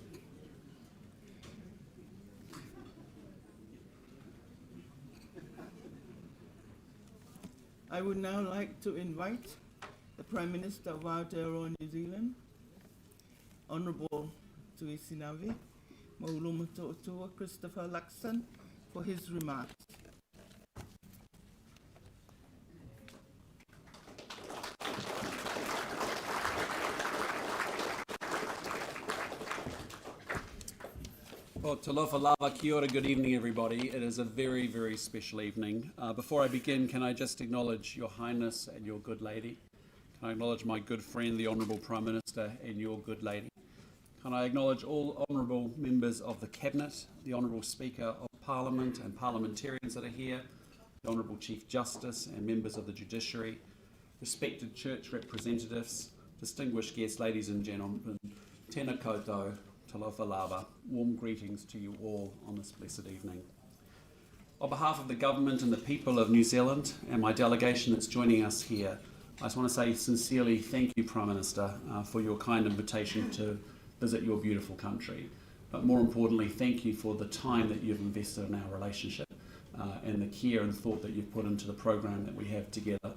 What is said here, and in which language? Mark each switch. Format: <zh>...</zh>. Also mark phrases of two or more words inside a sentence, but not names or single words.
<en>I would now like to invite the Prime Minister of Aotearoa, New Zealand, Honourable Tuisinavemauluomoto'Otua, Christopher Luxon, for his remarks. Well,</en> <sm>talofa lava,</sm> <mi>kia ora,</mi> <en>good evening everybody. It is a very, very special evening. Before I begin, can I just acknowledge Your Highness and your good lady? Can I acknowledge my good friend, the Honourable Prime Minister, and your good lady? Can I acknowledge all honourable members of the Cabinet, the Honourable Speaker of Parliament and parliamentarians that are here, the Honourable Chief Justice and members of the Judiciary, respected church representatives, distinguished guests, ladies and gentlemen,</en> <mi>tēnā koutou,</mi> <sm>talofa lava.</sm> <en>Warm greetings to you all on this blessed evening. On behalf of the government and the people of New Zealand and my delegation that's joining us here, I just want to say sincerely thank you, Prime Minister, for your kind invitation to visit your beautiful country. But more importantly, thank you for the time that you've invested in our relationship and the care and thought that you've put into the program that we have together.</en>